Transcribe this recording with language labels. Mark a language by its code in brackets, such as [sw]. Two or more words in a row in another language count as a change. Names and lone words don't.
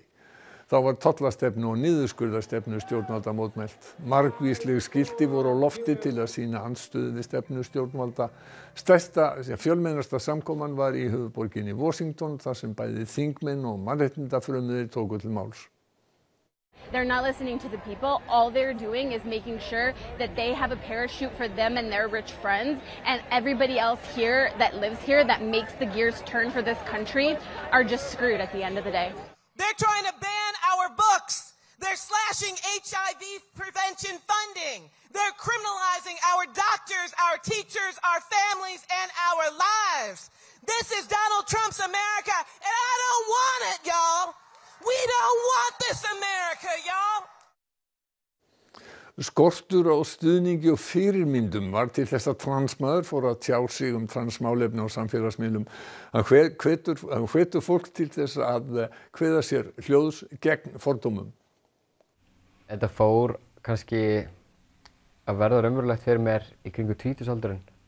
[is] Þá var tollastefnu og niðurskurðarstefnu stjórnvalda mótmælt. Margvísleg skilti voru á lofti til að sýna andstöðu við stefnu stjórnvalda. Stærsta, fjölmennasta samkoman var í höfuðborginni Washington þar sem bæði þingmenn og mannréttindafrömuðir tóku til máls. [en] They're not listening to the people. All they're doing is making sure that they have a parachute for them and their rich friends, and everybody else here that lives here that makes the gears turn for this country are just screwed at the end of the day. They're trying to ban our books. They're slashing HIV prevention funding. They're criminalizing our doctors, our teachers, our families, and our lives. This is Donald Trump's America, and I don't want it, y'all. We don't want this America, y'all. [is] Skortur á stuðningi og fyrirmyndum var til þess að transmaður fór að tjá sig transmálefni á samfélagsmiðlum. Hann hvetur fólk til þess að kveða sér hljóðs gegn fordómum. Þetta fór kannski að verða raunverulegt fyrir mér í kringu 20-aldurinn.